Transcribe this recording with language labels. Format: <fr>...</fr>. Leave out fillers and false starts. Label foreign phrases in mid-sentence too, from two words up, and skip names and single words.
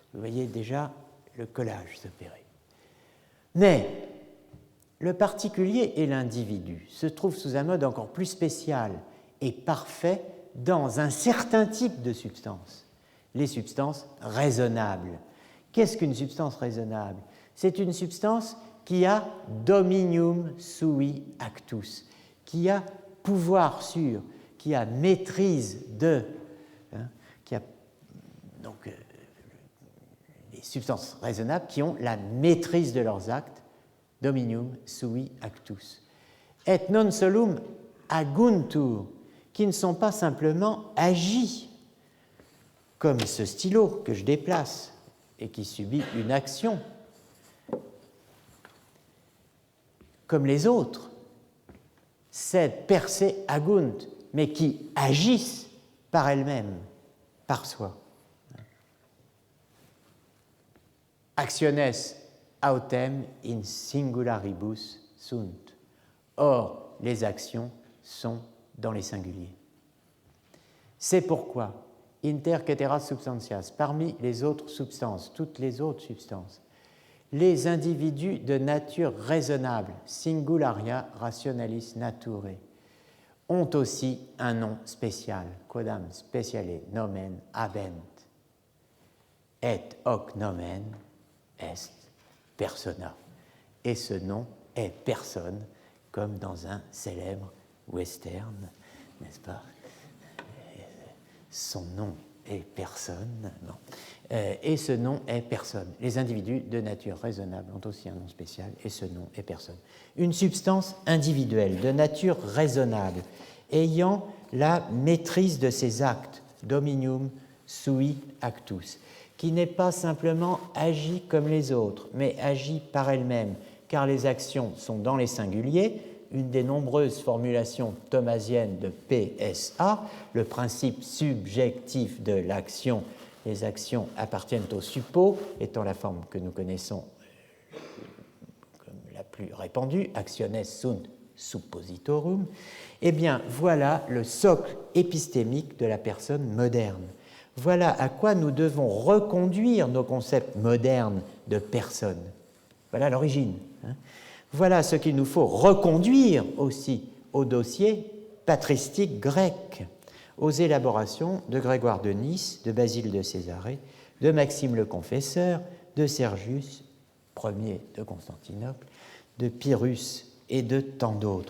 <fr>Vous voyez déjà le collage s'opérer. Mais le particulier et l'individu se trouvent sous un mode encore plus spécial et parfait dans un certain type de substance, les substances raisonnables. Qu'est-ce qu'une substance raisonnable? C'est une substance qui a</fr> <la>dominium sui actus,</la> <fr>qui a pouvoir sur, qui a maîtrise de, qui a donc les substances raisonnables qui ont la maîtrise de leurs actes,</fr> <la>dominium sui actus. Et non solum aguntur,</la> <fr>qui ne sont pas simplement agis, comme ce stylo que je déplace et qui subit une action, comme les autres,</fr> <la>sed per se agunt,</la> <fr>mais qui agissent par elles-mêmes, par soi.</fr> <la>Actiones autem in singularibus sunt.</la> <fr>Or, les actions sont dans les singuliers. C'est pourquoi,</fr> <la>inter caetera substantias,</la> <fr>parmi les autres substances, toutes les autres substances, les individus de nature raisonnable,</fr> <la>singularia rationalis naturae,</la> <fr>ont aussi un nom spécial,</fr> <la>quodam speciale nomen habent, et hoc nomen est persona.</la> <fr>Et ce nom est personne, comme dans un célèbre western, n'est-ce pas? Son nom est personne. Non. Et ce nom est personne. Les individus de nature raisonnable ont aussi un nom spécial, et ce nom est personne. Une substance individuelle de nature raisonnable, ayant la maîtrise de ses actes,</fr> <la>dominium sui actus,</la> <fr>qui n'est pas simplement agie comme les autres, mais agit par elle-même, car les actions sont dans les singuliers, une des nombreuses formulations thomasiennes de PSA, le principe subjectif de l'action. Les actions appartiennent au suppo, étant la forme que nous connaissons comme la plus répandue,</fr> <la>actiones sunt suppositorum.</la> <fr>Eh bien, voilà le socle épistémique de la personne moderne. Voilà à quoi nous devons reconduire nos concepts modernes de personne. Voilà l'origine. Voilà ce qu'il nous faut reconduire aussi au dossier patristique grec, aux élaborations de Grégoire de Nice, de Basile de Césarée, de Maxime le Confesseur, de Sergius, Ier de Constantinople, de Pyrrhus et de tant d'autres.</fr>